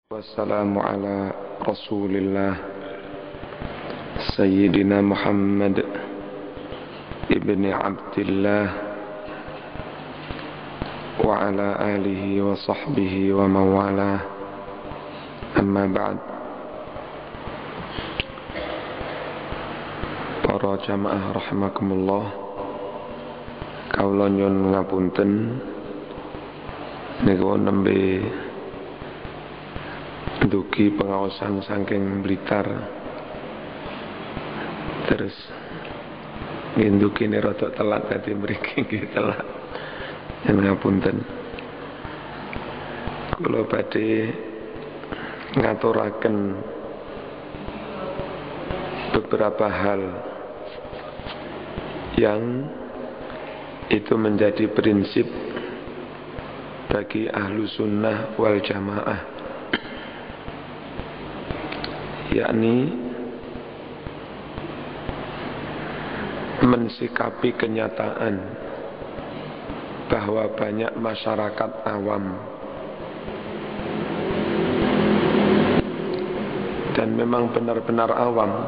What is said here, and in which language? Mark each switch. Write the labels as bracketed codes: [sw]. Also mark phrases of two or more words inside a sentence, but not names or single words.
[ar] والسلام على رسول الله سيدنا محمد ابن عبد الله وعلى آله وصحبه ومولاه. أما بعد. [jv] Para jamaah rahimakumullah, kawula nyuwun ngapunten niku nembe dugi pengawasan saking Blitar, terus nginduki ini rotok telat tadi mriki nggih telat. Yen ngapunten. Kula badhe ngaturaken [id] beberapa hal yang itu menjadi prinsip bagi [ar] أهل السنة والجماعة, [id] yakni mensikapi kenyataan bahwa banyak masyarakat awam dan memang benar-benar awam,